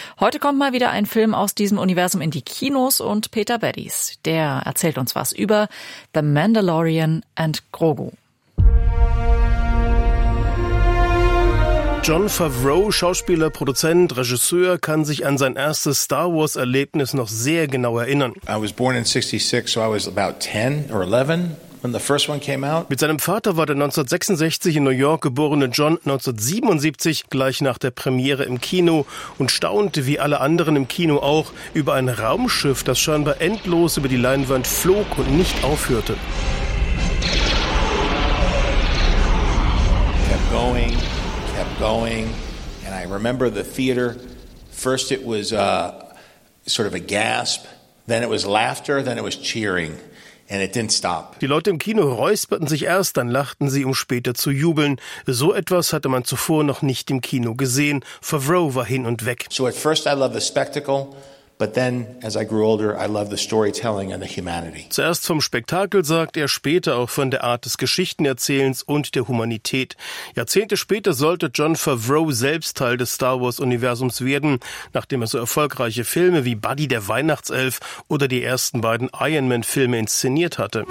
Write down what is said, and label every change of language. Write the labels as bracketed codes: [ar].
[de] Heute kommt mal wieder ein Film aus diesem Universum in die Kinos und Peter Beddies, der erzählt uns was über The Mandalorian and Grogu. Jon Favreau, Schauspieler, Produzent, Regisseur, kann sich an sein erstes Star Wars Erlebnis noch sehr genau erinnern. [en] I was born in 66, so I was about 10 or 11 when the first one came out. [de] Mit seinem Vater war der 1966 in New York geborene Jon 1977 gleich nach der Premiere im Kino und staunte wie alle anderen im Kino auch über ein Raumschiff, das scheinbar endlos über die Leinwand flog und nicht aufhörte. [en] Kept going, and I remember the theater. First it was sort of a gasp, then it was laughter, then it was cheering, and it didn't stop. [de] Die Leute im Kino räusperten sich erst, dann lachten sie, um später zu jubeln. So etwas hatte man zuvor noch nicht im Kino gesehen. Favreau war hin und weg. [en] So at first I loved the spectacle, but then as I grew older, I loved the storytelling and the humanity. [de] Zuerst vom Spektakel, sagt er, später auch von der Art des Geschichtenerzählens und der Humanität. Jahrzehnte später sollte Jon Favreau selbst Teil des Star Wars Universums werden, nachdem er so erfolgreiche Filme wie Buddy der Weihnachtself oder die ersten beiden Iron Man Filme inszeniert hatte.